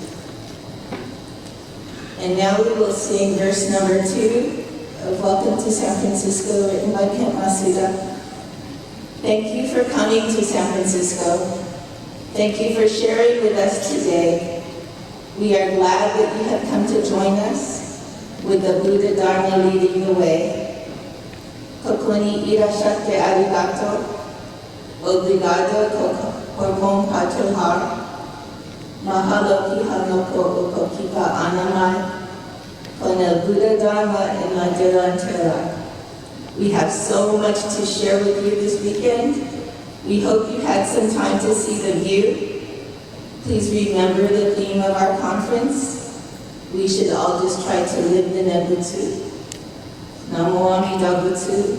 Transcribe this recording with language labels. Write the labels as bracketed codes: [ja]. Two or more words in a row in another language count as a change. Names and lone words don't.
[en] And now we will sing verse number 2 of Welcome to San Francisco, written by Kent Masuda. Thank you for coming to San Francisco. Thank you for sharing with us today. We are glad that you have come to join us with the Buddha Dharma leading the way. [ja] ここにいらっしゃってありがとう. [pt] Obrigado por compartilhar. [haw] Mahalo piha no ko okokipa anamai, [es] con el Buddha Dharma en la delantera. [en] We have so much to share with you this weekend. We hope you had some time to see the view. Please remember the theme of our conference. We should all just try to live the Nembutsu. [ja] 南無阿弥陀仏.